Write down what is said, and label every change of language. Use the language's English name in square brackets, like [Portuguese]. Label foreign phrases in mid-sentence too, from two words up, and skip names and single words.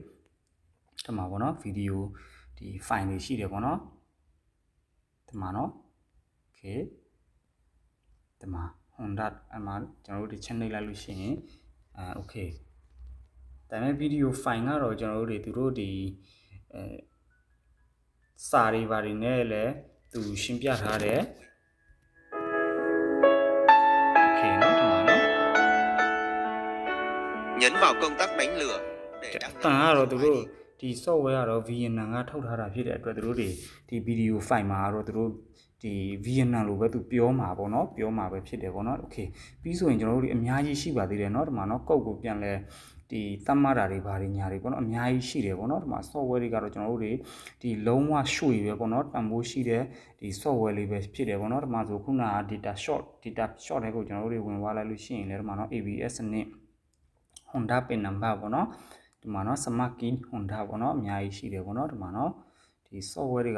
[Burmese] ဒီမှာပေါ့နော်ဗီဒီယိုဒီ file တွေရှိတယ်ပေါ့နော်ဒီမှာနော် okay ဒီမှာ Honda အမှကျွန်တော်တို့ဒီ channel လိုက်လို့ရှိရင်okay ဒါပေမဲ့ [English] video file [Burmese] ကတော့ကျွန်တော်တို့တွေသူတို့ဒီစာတွေဘာတွေနဲ့လည်းသူရှင်းပြထားတယ် okay နော်ဒီမှာနော် [Vietnamese] nhấn vào công tắc đánh lửa để đăng [Burmese] nhập ကတော့သူတို့ဒီ software ကတော့ VNN ကထုတ်ထားတာဖြစ်တဲ့အတွက်သူတို့တွေဒီ [English] video file [Burmese] မှာကတော့သူတို့ဒီ VNN လို့ပဲသူ ပြောမှာပေါ့နော်ပြောမှာပဲဖြစ်တယ်ပေါ့နော် okay ပြီးဆိုရင်ကျွန်တော်တို့ဒီအများကြီးရှိပါသေးတယ်เนาะဒီမှာเนาะကုတ်ကိုပြန်လဲဒီသတ်မှတ်တာတွေဘာတွေညာတွေပေါ့နော်အများကြီးရှိတယ်ပေါ့နော်ဒီမှာ software တွေကတော့ကျွန်တော်တို့တွေဒီလုံးဝရွှေပဲပေါ့နော်တန်ဖိုးရှိတဲ့ဒီ software လေးပဲဖြစ်တယ်ပေါ့နော်ဒီမှာဆိုခုနက [English] data short [Burmese] တွေကိုကျွန်တော်တို့တွေဝင်သွားလိုက်လို့ရှိရင်လည်းဒီမှာနော် ABS နဲ့ Honda [English] pin number [Burmese] ပေါ့နော်ဒီမှာနော် [English] smart key [Burmese] Honda ပေါ့နော်အများကြီးရှိတယ်ပေါ့နော်ဒီမှာနော်ဒီ software တွေ